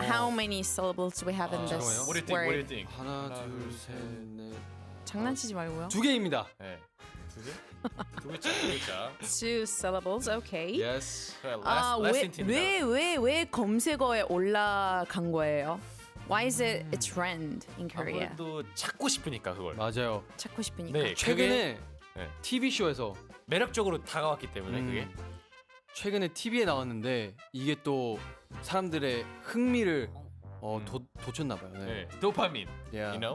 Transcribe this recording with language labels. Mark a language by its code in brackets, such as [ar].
[en] How many syllables do we have in this [ko] 잠깐만요. [en] What do you think? What do you word? think? [ko] 하나, 둘, 셋, 넷. 장난치지 말고요. 두 개입니다. 네. 두 개? 두 글자, 두 글자. [en] Two syllables. 오케이. Yes. last hint입니다. [ko] 왜 검색어에 올라간 거예요? [en] Why is it a trend in Korea? [ko] 아무래도 찾고 싶으니까 그걸. 맞아요. 찾고 싶으니까. 네, 최근에 네. TV 쇼에서 매력적으로 다가왔기 때문에 그게. 최근에 TV에 나왔는데 이게 또 사람들의 흥미를 돋쳤나 봐요. 네. 네. 도파민. [en] Yeah. You know?